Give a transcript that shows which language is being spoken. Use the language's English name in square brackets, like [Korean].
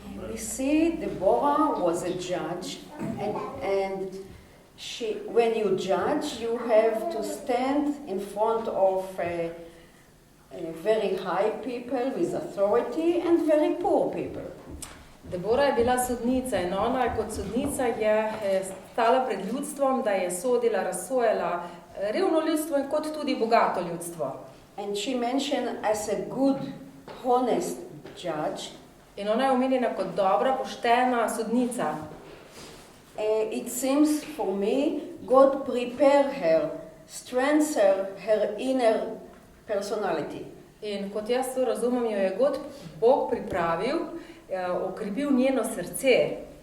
[English] We see Deborah was a judge, and when you judge, you have to stand in front of very high people with authority and very poor people. [Slovenian] Debora je bila sodnica in ona kot sodnica je stala pred ljudstvom, da je sodila, razsojala revno ljudstvo in kot tudi bogato ljudstvo. [English] And she mentioned as a good, honest judge. [Slovenian] In ona je omenjena kot dobra, poštena sodnica. [English] It seems for me God prepared her, strengthened her inner personality. [Slovenian] In kot jaz to razumem, jo je Bog pripravil, okrepil njeno srce.